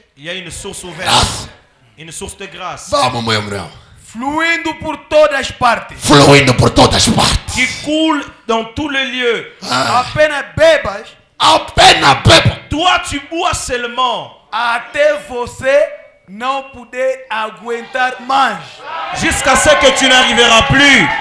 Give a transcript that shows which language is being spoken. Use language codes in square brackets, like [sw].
[fr] Il y a une source ouverte. Une source de grâce. [pt] Vamos, meu irmão. Fluindo por todas partes. Fluindo por todas partes. [fr] Qui coule dans tous les lieux. [pt] Apenas bebas. Apenas beba. [fr] Toi, tu bois seulement. Até você não poder aguentar mais. Jusqu'à ce que tu n'arriveras plus.